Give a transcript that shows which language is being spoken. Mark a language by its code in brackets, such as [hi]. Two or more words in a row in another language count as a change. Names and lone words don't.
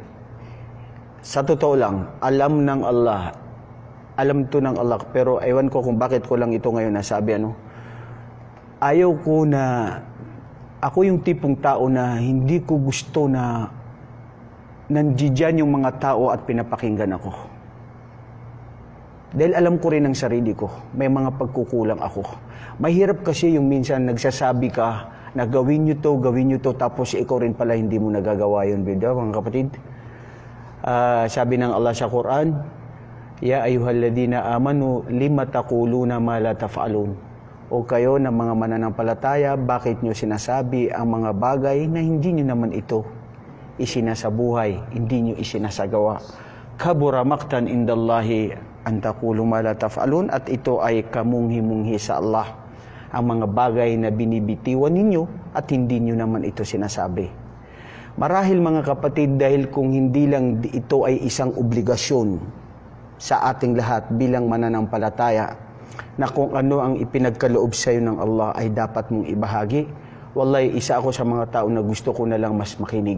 [tl] Sa totoo lang, alam ng Allah, alam to ng Allah, pero ewan ko kung bakit ko lang ito ngayon nasabi, ayaw ko na, ako yung tipong tao na hindi ko gusto na nandiyan yung mga tao at pinapakinggan ako. Dahil alam ko rin ang sarili ko, may mga pagkukulang ako. Mahirap kasi yung minsan nagsasabi ka na gawin nyo to, tapos ikaw rin pala hindi mo nagagawa yun, mga kapatid. Sabi ng Allah sa Quran, [ar] يا أيها الذين آمنوا لم تقولون ما لا تفعلون. [tl] O kayo na mga mananampalataya, bakit nyo sinasabi ang mga bagay na hindi nyo naman ito isinasabuhay, hindi nyo isinasagawa. [ar] كبر مقتا عند الله أن تقولوا ما لا تفعلون, [tl] at ito ay kamunghi-munghi sa Allah ang mga bagay na binibitiwan ninyo at hindi nyo naman ito sinasabi. Marahil mga kapatid, dahil kung hindi lang ito ay isang obligasyon sa ating lahat bilang mananampalataya, na kung ano ang ipinagkaloob sa iyo ng Allah ay dapat mong ibahagi, wallahi, isa ako sa mga tao na gusto ko na lang mas makinig.